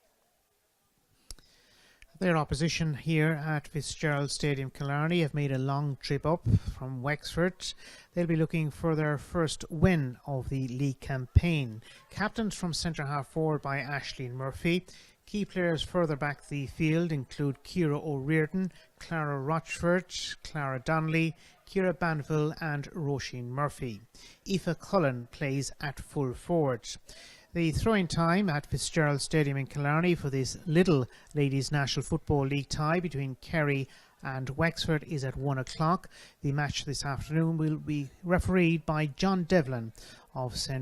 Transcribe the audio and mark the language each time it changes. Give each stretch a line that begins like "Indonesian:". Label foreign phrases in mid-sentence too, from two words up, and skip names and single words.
English: Their opposition here at Fitzgerald Stadium Killarney have made a long trip up from Wexford. They'll be looking for their first win of the league campaign. Captained from centre-half forward by Aisling Murphy. Key players further back the field include Ciara O'Riordan, Clara Rochford, Clara Donnelly, Ciara Banville and Roisin Murphy. Aoife Cullen plays at full forward. The throwing time at Fitzgerald Stadium in Killarney for this Lidl Ladies National Football League tie between Kerry and Wexford is at 1 o'clock. The match this afternoon will be refereed by John Devlin of St.